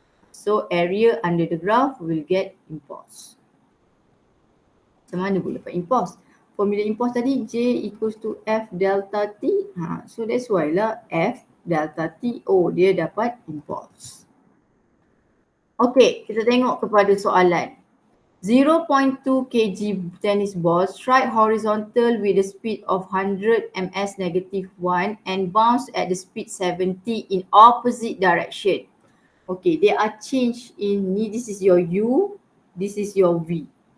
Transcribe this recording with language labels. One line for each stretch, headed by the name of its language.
English: So area under the graph will get impulse.
Malay: Macam mana boleh dapat impulse? Formula impulse tadi J equals to F delta T.
English: So that's why lah F delta T.
Malay: Oh, dia dapat impulse. Okay, kita tengok kepada soalan.
English: 0.2 kg tennis ball strike horizontal with the speed of 100 ms negative 1 and bounce at the speed 70 in opposite direction. Okay, they are changed in ni. This is your U, this is your V.